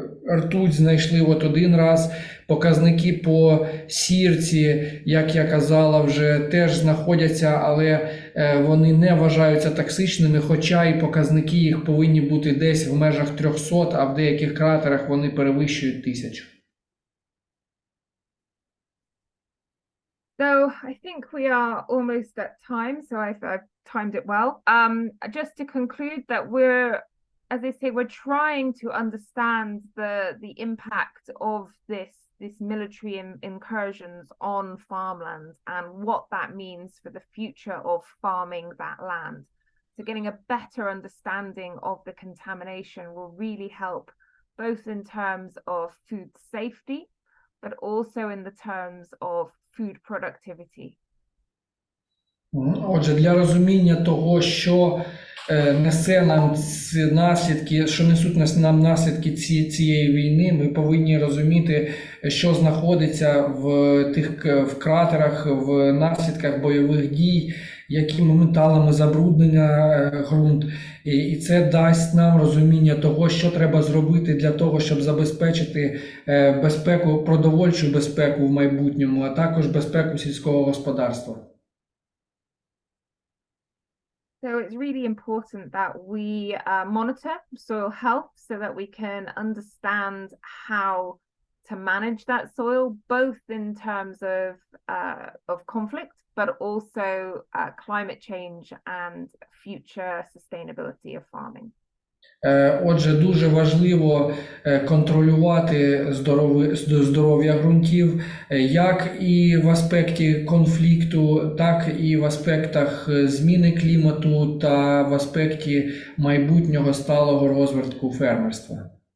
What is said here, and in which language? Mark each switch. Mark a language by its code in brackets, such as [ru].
[uk] Ртуть знайшли от один раз. Показники по сірці, як я казала, вже теж знаходяться, але вони не вважаються токсичними, хоча і показники їх повинні бути десь в межах 300, а в деяких кратерах вони перевищують 1000. [en] So I think we are almost at time, so I've timed it well. Just to conclude that as I say, we're trying to understand the impact of this military incursions on farmlands and what that means for the future of farming that land. So getting a better understanding of the contamination will really help both in terms of food safety, but also in the terms of food productivity. [uk] Отже, для розуміння того, що несе нам наслідки, що несуть нам наслідки цієї війни, ми повинні розуміти, що знаходиться в кратерах, в наслідках бойових дій, якими металами забруднення ґрунт. І це дасть нам розуміння того, що треба зробити для того, щоб забезпечити безпеку, продовольчу безпеку в майбутньому, а також безпеку сільського господарства. [en] So it's really important that we monitor soil health so that we can understand how to manage that soil, both in terms of conflict, but also climate change and future sustainability of farming. [uk] Отже, дуже важливо контролювати здоров'я ґрунтів, як і в аспекті конфлікту, так і в аспектах зміни клімату та в аспекті майбутнього сталого розвитку фермерства.